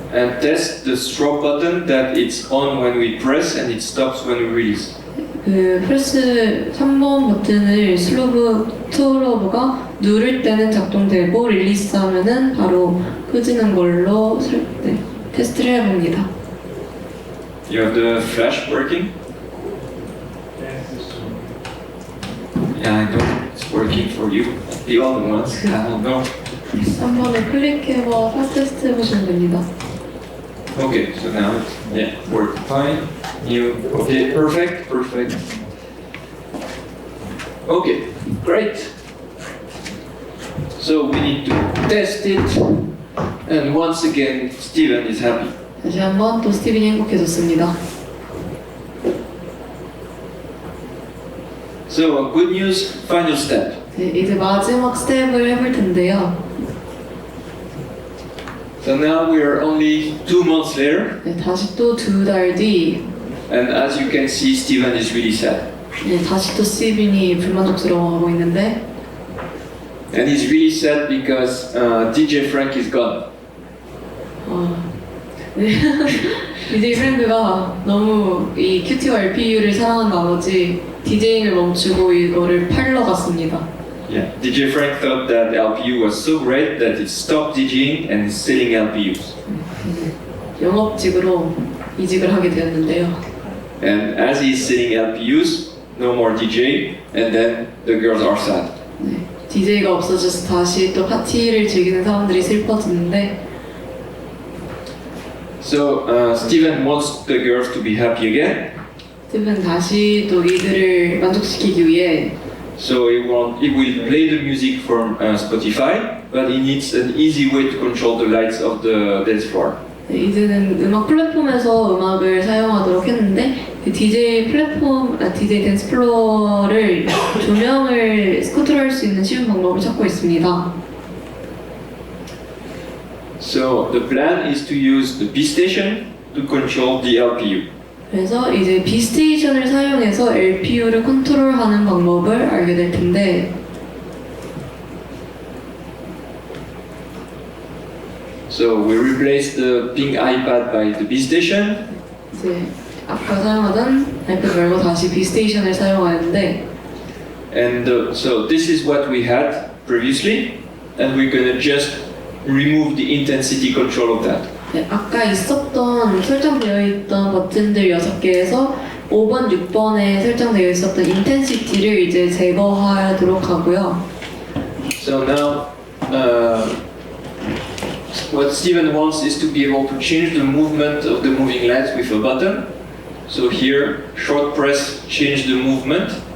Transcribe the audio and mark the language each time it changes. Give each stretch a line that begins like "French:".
English: and test the stroke button that it's on when we press and it stops when we release.
Korean: 그 프레스 3번 버튼을 스트로브가 누를 때는 작동되고 릴리스 하면은 바로 끄지는 걸로 테스트를 해봅니다.
English: You have the flash working? Yeah, I know it's working for you. The other ones, I don't know.
Korean: 3번을 클릭해서 테스트 해보시면 됩니다.
English: Okay, so now it's worked fine. Okay, perfect. Okay, great. So we need to test it, and once again, Steven is happy.
Korean: 다시 한번 또 스티븐이 행복해졌습니다.
English: So good news, final step.
Korean: 네, 이제 마지막 스텝을 해볼 텐데요.
English: So now we are only 2 months later,
Korean: 네, 다시 또 2달 뒤,
English: and as you can see, Steven is really sad.
Korean: 네, 다시 또 스티븐이 불만족스러워하고 있는데,
English: And he's really sad because DJ Frank is gone.
Korean: 네, DJ 프랭크가 너무 이 큐티와 LPU를 사랑한 나머지 디제잉을 멈추고 이거를 팔러 갔습니다.
English: Yeah, DJ Frank thought that LPU was so great that it stopped DJing and is selling LPUs.
Korean: 영업직으로 이직을 하게 되었는데요.
English: And as he's selling LPUs, no more DJ, and then the girls are sad.
Korean: 네, DJ가 없어져서 다시 또 파티를 즐기는 사람들이 슬퍼지는데
English: So Steven wants the girls to be happy again.
Korean: 스티븐 다시 또 이들을 만족시키기 위해
English: So he will play the music from Spotify, but he needs an easy way to control the lights of the dance floor.
Korean: 이제는 음악 플랫폼에서 음악을 사용하도록 했는데 DJ 댄스 플로어를 조명을 컨트롤할 수 있는 쉬운 방법을 찾고 있습니다.
English: So the plan is to use the B station to control the LPU.
Korean: 그래서 이제 B 스테이션을 사용해서 LPU를 컨트롤하는 방법을 알게 될 텐데
English: So we replace the pink iPad by the B station.
Korean: 이제 아까 사용하던 아이패드 말고 다시 B 스테이션을 사용하는데
English: And so this is what we had previously, and we're gonna just remove the intensity control of that.
Korean: 네, 아까 있었던 설정되어 있던 버튼들 6개에서 5번, 6번에 설정되어 있었던 인텐시티를 이제 제거하도록 하고요.
English: So now, what Steven wants is to be able to change the movement of the moving lights with a button. So here, short press, change the movement.